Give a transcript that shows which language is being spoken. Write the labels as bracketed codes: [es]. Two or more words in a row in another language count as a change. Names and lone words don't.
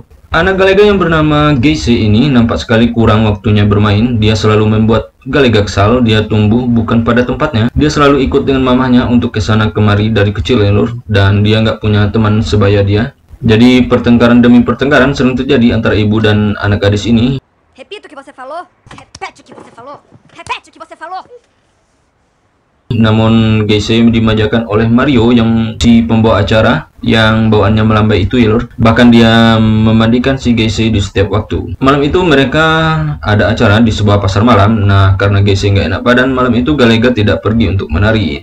[id] Anak Galega yang bernama Geise ini nampak sekali kurang waktunya bermain. Dia selalu membuat Galega kesal. Dia tumbuh bukan pada tempatnya. Dia selalu ikut dengan mamahnya untuk kesana kemari dari kecil ya lur. Dan dia nggak punya teman sebaya dia. Jadi pertengkaran demi pertengkaran sering terjadi antara ibu dan anak gadis ini. [pt] Repita o que você falou. Repete o que você falou. Repete o que você falou. [id] Namun Geise dimanjakan oleh Mario yang si pembawa acara yang bawaannya melambai itu ya lur. Bahkan dia memandikan si Geise di setiap waktu. Malam itu mereka ada acara di sebuah pasar malam. Nah, karena Geise nggak enak badan, malam itu Galega tidak pergi untuk menari.